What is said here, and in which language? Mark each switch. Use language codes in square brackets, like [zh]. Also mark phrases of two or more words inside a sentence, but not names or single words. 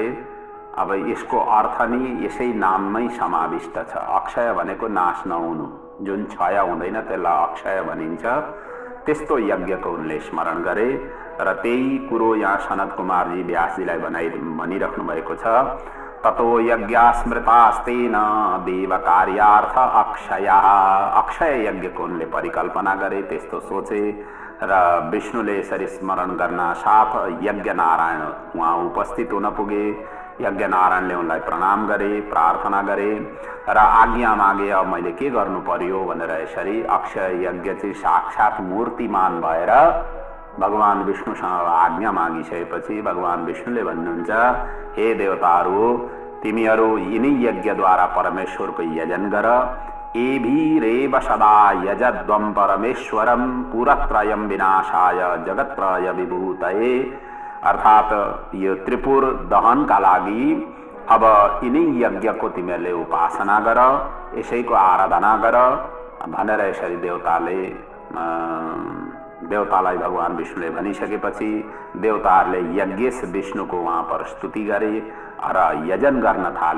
[ne] अब यसको अर्थ नि यसै नाममै समाविष्ट छ। अक्षय भनेको नाश नहुनु, जुन क्षय हुँदैन त्यसलाई अक्षय भनिन्छ। त्यस्तो यज्ञको उनले स्मरण गरे र त्यही कुरो यहाँ सनत कुमारजी व्यासजीलाई भनिराख्नु भएको छ। [sa] ततो यज्ञा स्मृतास्तेन देव कार्यार्थ अक्षया। [ne] अक्षय यज्ञको उनले परिकल्पना गरे, त्यस्तो सोचे र विष्णुले यसरी स्मरण गर्न साथ यज्ञ नारायण उहाँ उपस्थित हुन पुगे। यज्ञ नारायणले उनलाई प्रणाम गरे, प्रार्थना गरे र आज्ञा मागे, अब मैले के गर्नु पर्यो भनेर यसरी अक्षय यज्ञ चाहिँ साक्षात मूर्तिमान भएर भगवान विष्णुसँग आज्ञा मागिसकेपछि भगवान विष्णुले भन्नुहुन्छ, हे देवताहरू, तिमीहरू यिनै यज्ञद्वारा परमेश्वरको यजन गर। [sa] एभिरेव सदा यजध्वं परमेश्वरं पुरत्रयं विनाशाय जगत्त्रय विभूतये। [ne] अर्थात् यो त्रिपुर दहनका लागि अब यिनै यज्ञको तिमीहरूले उपासना गर, यसैको आराधना गर भनेर यसरी देवतालाई भगवान विष्णुले भनिसकेपछि देवताहरूले यज्ञेश विष्णुको वहाँ पर स्तुति गरे र यजन गर्न थाले।